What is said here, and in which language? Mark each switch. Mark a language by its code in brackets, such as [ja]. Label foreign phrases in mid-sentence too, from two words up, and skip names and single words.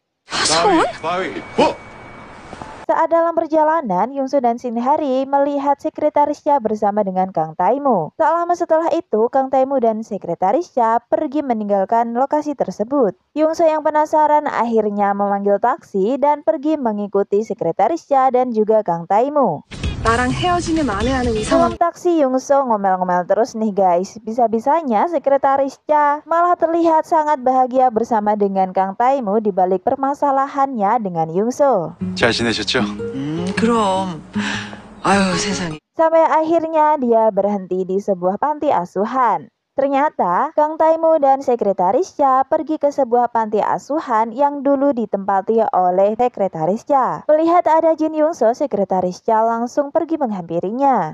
[id] Saat dalam perjalanan, Yungso dan Shinhari melihat sekretarisnya bersama dengan Kang Taimu. Tak lama setelah itu, Kang Taimu dan sekretarisnya pergi meninggalkan lokasi tersebut. Yungso yang penasaran akhirnya memanggil taksi dan pergi mengikuti sekretarisnya dan juga Kang Taimu. [ko] 나랑 헤어지면 안 해 하는 [id] Dalam taksi, Yungso ngomel-ngomel terus nih guys. Bisa-bisanya sekretarisnya malah terlihat sangat bahagia bersama dengan Kang Taimu di balik permasalahannya dengan Yungso. [ko] 잘 지내셨죠? 그럼 아유 세상에. [id] Sampai akhirnya dia berhenti di sebuah panti asuhan. Ternyata Kang Taimu dan sekretarisnya pergi ke sebuah panti asuhan yang dulu ditempati oleh sekretarisnya. Melihat ada Jin Yungso, sekretarisnya langsung pergi menghampirinya.